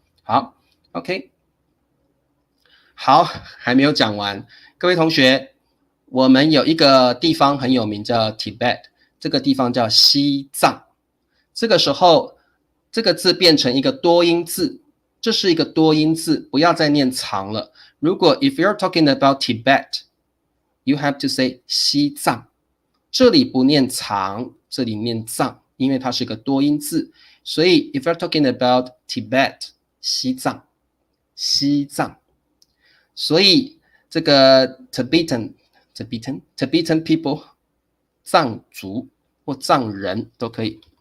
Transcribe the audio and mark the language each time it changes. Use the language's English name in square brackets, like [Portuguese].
[Chinese] 好 ，OK， 好，还没有讲完，各位同学，我们有一个地方很有名叫 Tibet， 这个地方叫西藏。这个时候，这个字变成一个多音字，这是一个多音字，不要再念藏了。 [English] 如果 if you're talking about Tibet， you have to say 西藏， [Chinese] 这里不念藏，这里念藏。因为它是个多音字，所以 [English] if you're talking about Tibet， [Chinese] 西藏，西藏。所以这个 Tibetan people， 藏族或藏人都可以。